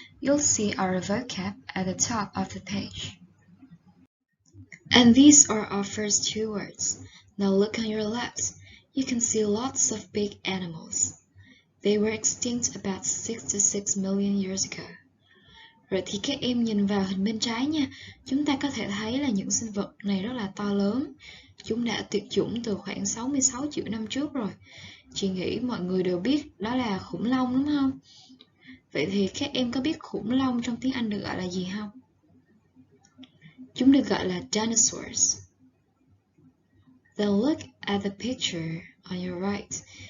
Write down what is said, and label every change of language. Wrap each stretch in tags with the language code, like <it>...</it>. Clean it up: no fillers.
<en>You'll see our vocab at the top of the page. And these are our first two words. Now look on your left. You can see lots of big animals. They were extinct about 66 million years ago.</en> <vi>Rồi thì các em nhìn vào hình bên trái nha. Chúng ta có thể thấy là những sinh vật này rất là to lớn. Chúng đã tuyệt chủng từ khoảng 66 triệu năm trước rồi. Chị nghĩ mọi người đều biết đó là khủng long đúng không? Vậy thì các em có biết khủng long trong tiếng Anh được gọi là gì không? Chúng được gọi là dinosaurs.</vi> <en>Then look at the picture on your right.</en>